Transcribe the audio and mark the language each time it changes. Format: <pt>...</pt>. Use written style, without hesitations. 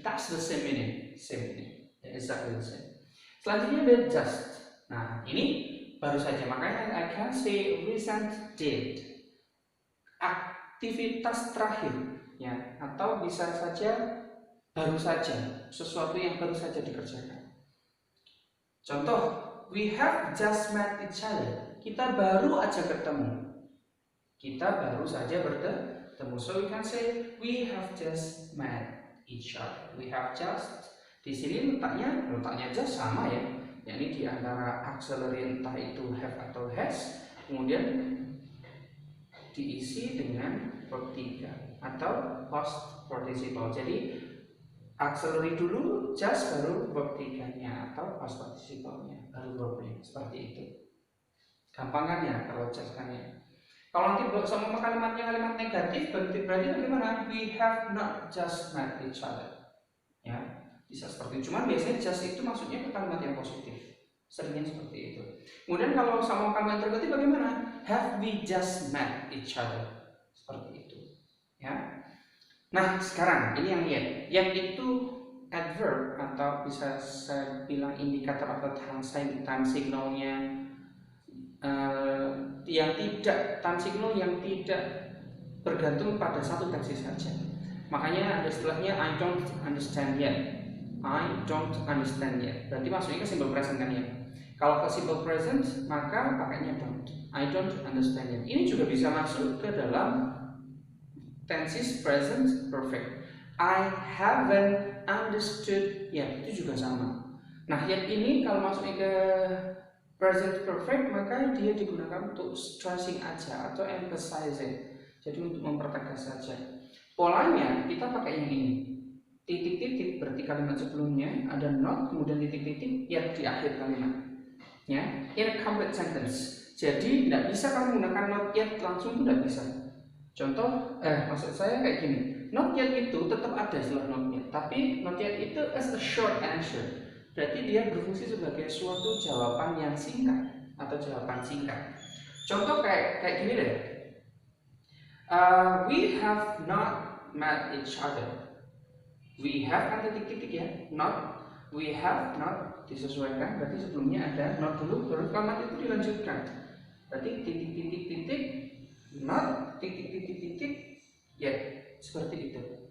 <en>That's the same meaning. Same meaning. Exactly the same.</en> <id>Selanjutnya ada just. Nah, ini baru saja, makanya</id> <en>I can say recent did.</en> <id>Aktivitas terakhir, ya, atau bisa saja baru saja, sesuatu yang baru saja dikerjakan.</id> <en>Contoh, we have just met each other.</en> <id>Kita baru aja ketemu. Kita baru saja bertemu.</id> <en>So we can say we have just met each other. We have just.</en> <id>Di sini letaknya just sama ya, yakni di antara auxiliary entah itu have atau has, kemudian diisi dengan verb 3 atau past participle. Jadi auxiliary dulu, just baru verb 3-nya atau past participle-nya, baru verbnya, seperti itu. Gampangannya kalau just kan ya. Kalau nanti sama kalimatnya kalimat negatif, berarti bagaimana?</id> <en>We have not just met each other.</en> <id>Ya, bisa seperti itu. Cuman biasanya just itu maksudnya ke kalimat yang positif. Seringnya seperti itu. Kemudian kalau sama kalimat interrogatif bagaimana?</id> <en>Have we just met each other?</en> <id>Seperti itu. Ya. Nah, sekarang ini yang lihat. Yang itu adverb atau bisa saya bilang indikator atau time signalnya yang tidak, time signal yang tidak bergantung pada satu tensi saja. Makanya ada istilahnya</id> <en>I don't understand yet. I don't understand yet.</en> <id>Berarti maksudnya ke simple present kan ya. Kalau ke simple present maka pakainya don't.</id> <en>I don't understand yet.</en> <id>Ini juga bisa masuk ke dalam tenses present perfect.</id> <en>I haven't understood yet.</en> <id>Itu juga sama. Nah, yet ini kalau masuknya ke present perfect maka dia digunakan untuk stressing aja atau emphasizing. Jadi untuk mempertegas saja. Polanya kita pakai yang ini. Titik-titik berarti kalimat sebelumnya ada not, kemudian titik-titik yet di akhir kalimat.</id> <en>Ya, in complete sentence.</en> <id>Jadi tidak bisa kamu menggunakan not yet langsung, tidak bisa. Contoh, maksud saya kayak gini.</id> <en>Not yet</en> <id>itu tetap ada setelah</id> <en>not yet,</en> <id>tapi</id> <en>not yet itu as a short answer.</en> <id>Berarti dia berfungsi sebagai suatu jawaban yang singkat atau jawaban singkat. Contoh kayak gini deh.</id> <en>We have not met each other. We have</en> <id>kan titik-titik ya, not.</id> <en>We have not</en> <id>disesuaikan, berarti sebelumnya ada not dulu, baru kalimat itu dilanjutkan. Berarti titik-titik-titik, not, titik-titik-titik, ya, seperti itu.</id>